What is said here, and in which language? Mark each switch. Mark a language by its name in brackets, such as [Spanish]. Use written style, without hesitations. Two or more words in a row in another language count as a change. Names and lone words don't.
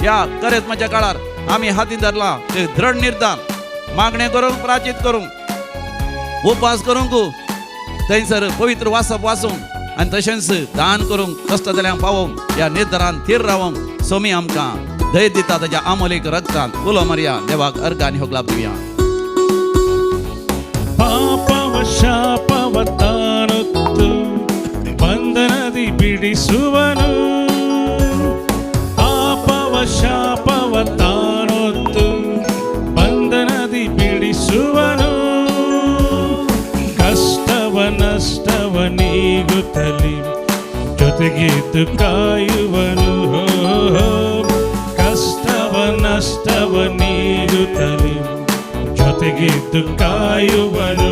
[Konkani] ह्या करेत्माच्या काळार आमी हातीन धरला ते दृढ निर्धार, मागणें करूंक, प्रार्थीत करूंक, उपास करूंक, थंयसर पवित्र वाचप वाचूंक आनी तशेंच दान करूंक, कश्ट जाल्यांक पावोवंक, ह्या निर्धारान थीर रावंक स्वामी आमकां धैर्य दिता. ताच्या आमोलीक रक्तांत उलो मारया, देवाक अर्घ आनी होगलाब दिवया. [Kannada] ಪಾಪವ ಶಾಪವ ತಾನೊತ್ತು ಬಂಧನದಿ ಬಿಡಿಸುವನು, ಪಾಪವ ಶಾಪವ ತಾನೊತ್ತು ಬಂಧನದಿ ಬಿಡಿಸುವನು, ಕಷ್ಟವ ನಷ್ಟವ ನೀಗುತ್ತಲಿ ಜೊತೆಗಿದ್ದು ಕಾಯುವನು, ಕಷ್ಟವ ನಷ್ಟವ ನೀಗುತ್ತಲಿ ಜೊತೆಗಿದ್ದು ಕಾಯುವನು.